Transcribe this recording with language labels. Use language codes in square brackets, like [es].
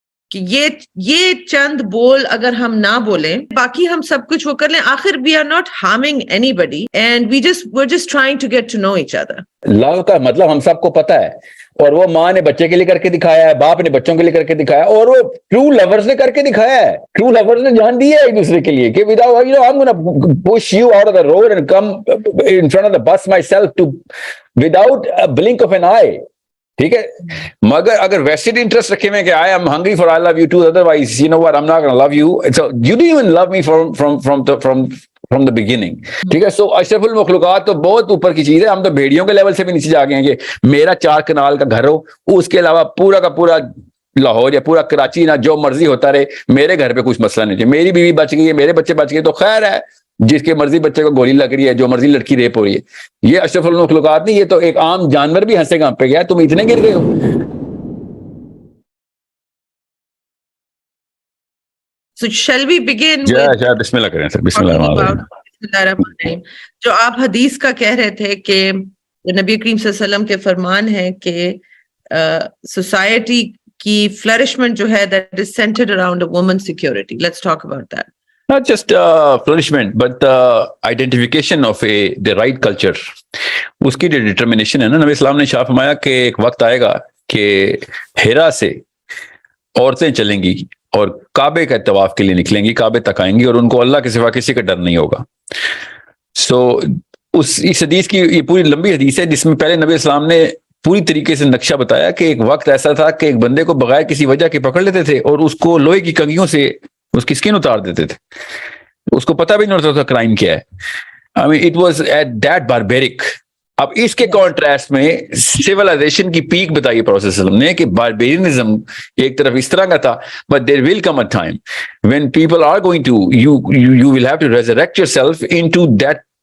[ur] کہ یہ چند بول اگر ہم نہ بولیں, باقی ہم سب کچھ وہ کر لیں, آخر [en] we are not harming anybody and we're just trying to get to know each other. [ur] لو کا مطلب ہم سب کو پتا ہے, اور وہ ماں نے بچے کے لیے کر کے دکھایا ہے, باپ نے بچوں کے لیے کر کے دکھایا, اور وہ ٹرو لورز نے کر کے دکھایا ہے. ٹرو لورز نے جان دی ہے ایک دوسرے کے لیے کہ [en] without, you know, I'm gonna push you out of the road and come in front of the bus myself to without a blink of an eye. [ur] ٹھیک ہے, مگر اگر ویسٹڈ انٹرسٹ رکھے ہوئے کہ [en] I am hungry for I love you too, otherwise you know what, I'm not gonna love you, so you didn't even love me from the beginning. [ur] ٹھیک ہے. سو اشرف المخلوقات تو بہت اوپر کی چیز ہے, ہم تو بھیڑیوں کے لیول سے بھی نیچے جا گئے ہیں کہ میرا 4 کنال کا گھر ہو, اس کے علاوہ پورا کا پورا لاہور یا پورا کراچی نہ جو مرضی ہوتا رہے, میرے گھر پہ کچھ مسئلہ نہیں ہے, میری بیوی بچ گئی ہے, میرے بچے بچ گئے تو خیر ہے, جس کے مرضی بچے کو گولی لگ رہی ہے, جو مرضی لڑکی ریپ ہو رہی ہے. یہ اشرف المخلوقات نہیں, یہ تو ایک عام جانور بھی ہنسے گانپ پہ گیا, تم اتنے گر گئے ہو. [en] So shall we begin [ur] with بسم اللہ کریں سر. [ar] بسم اللہ الرحمن الرحیم. [ur] جو آپ حدیث کا کہہ رہے تھے کہ نبی کریم صلی اللہ علیہ وسلم کے فرمان ہے کہ سوسائٹی کی فلرشمنٹ جو ہے [en] that is centered around a woman's security. Let's talk about that. Not just flourishment, but the identification of the right culture. [ur] اس کی جو ڈٹرمنیشن ہے نا, نبی اسلام نے شاہ فرمایا کہ ایک وقت آئے گا کہ ہیرا سے عورتیں چلیں گی اور کعبے کا طواف کے لیے نکلیں گی, کعبے تک آئیں گی, اور ان کو اللہ کے سوا کسی کا ڈر نہیں ہوگا. سو اس حدیث کی یہ پوری لمبی حدیث ہے جس میں پہلے نبی اسلام نے پوری طریقے سے نقشہ بتایا کہ ایک وقت ایسا تھا کہ ایک بندے کو بغیر کسی وجہ کے پکڑ لیتے تھے اور اس کو لوہے کی کنگھیوں سے اس کی سکن اتار دیتے تھے, اس کو پتہ بھی نہیں ہوتا تھا کرائم کیا ہے. [en] I mean, it was at that barbaric. [ur] اب اس کے کانٹراسٹ میں سیولائزیشن کی پیک بتائی پروفیسر صلی اللہ علیہ وسلم نے کہ باربیرینزم ایک طرف اس طرح کا تھا, [en] but there will come a time when people are going to you will have to resurrect yourself into that